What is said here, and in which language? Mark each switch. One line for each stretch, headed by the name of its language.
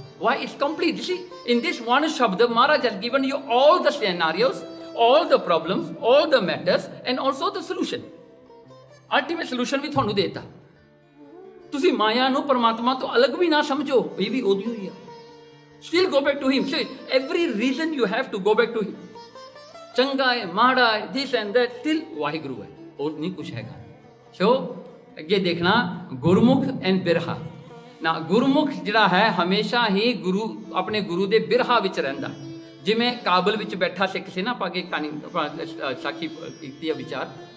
English: Why? It's complete. See, in this one shabd, Maharaj has given you all the scenarios, all the problems, all the matters, and also the solution. Ultimate solution
Punjabi: ਵੀ ਤੁਹਾਨੂੰ ਦੇਤਾ। ਤੁਸੀਂ ਮਾਇਆ ਨੂੰ ਪਰਮਾਤਮਾ ਤੋਂ ਅਲੱਗ ਵੀ ਨਾ ਸਮਝੋ, ਇਹ ਵੀ ਉਹਦੀ ਹੋਈ ਆ।
English: Still go back to him. See, every reason you have to go back to him.
Punjabi: ਚੰਗਾ ਹੈ, ਮਾੜਾ ਹੈ,
English: this and that, still
Punjabi: Waheguru ਹੈ, ਹੋਰ ਨਹੀਂ ਕੁਛ ਹੈਗਾ। ਸੋ ਅੱਗੇ ਦੇਖਣਾ ਗੁਰਮੁਖ ਐਂਡ ਬਿਰਹਾ ਨਾ। ਗੁਰਮੁਖ ਜਿਹੜਾ ਹੈ ਹਮੇਸ਼ਾ ਹੀ ਗੁਰੂ ਆਪਣੇ ਗੁਰੂ ਦੇ ਬਿਰਹਾ ਵਿੱਚ ਰਹਿੰਦਾ। ਜਿਵੇਂ ਕਾਬਲ ਵਿੱਚ ਬੈਠਾ ਸਿੱਖ ਸੀ ਨਾ, ਆਪਾਂ ਅੱਗੇ ਕਹਾਣੀ ਸਾਖੀ ਕੀਤੀ ਹੈ ਵਿਚਾਰ।